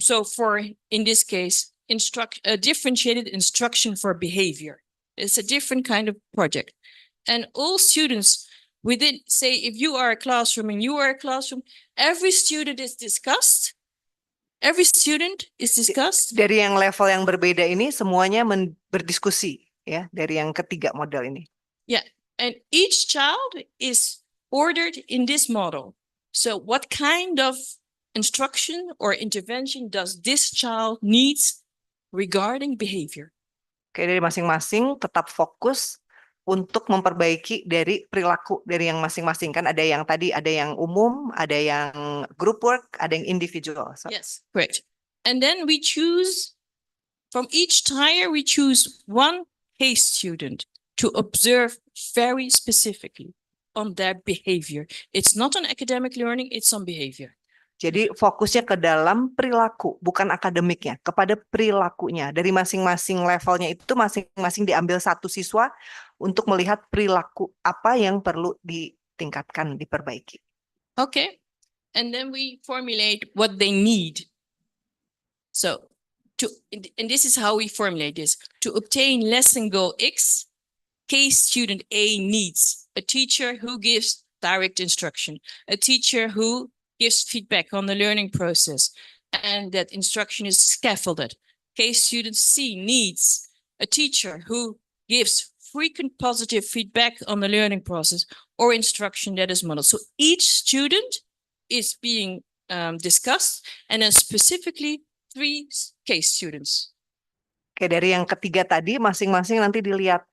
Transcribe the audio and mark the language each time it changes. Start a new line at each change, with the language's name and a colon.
English: So in this case, differentiated instruction for behavior. It's a different kind of project. And all students within, say, if you are a classroom and you are a classroom, every student is discussed. Every student is discussed.
Indonesian: Dari yang level yang berbeda ini, semuanya berdiskusi, ya, dari yang ketiga model ini.
English: Yeah, and each child is ordered in this model. So what kind of instruction or intervention does this child needs regarding behavior?
Indonesian: Oke, dari masing-masing tetap fokus untuk memperbaiki dari perilaku dari yang masing-masing. Kan ada yang tadi, ada yang umum, ada yang group work, ada yang individual.
English: So. Yes, correct. And then we choose, from each tire, we choose one case student to observe very specifically on their behavior. It's not on academic learning, it's on behavior.
Indonesian: Jadi fokusnya ke dalam perilaku, bukan akademiknya, kepada perilakunya. Dari masing-masing levelnya itu masing-masing diambil satu siswa untuk melihat perilaku apa yang perlu ditingkatkan, diperbaiki.
English: Okay, and then we formulate what they need. So, and this is how we formulate this. To obtain lesson goal X, case student A needs a teacher who gives direct instruction, a teacher who gives feedback on the learning process, and that instruction is scaffolded. Case student C needs a teacher who gives frequent positive feedback on the learning process or instruction that is modeled. So each student is being discussed, and then specifically 3 case students.
Indonesian: Oke, dari yang ketiga tadi masing-masing nanti dilihat.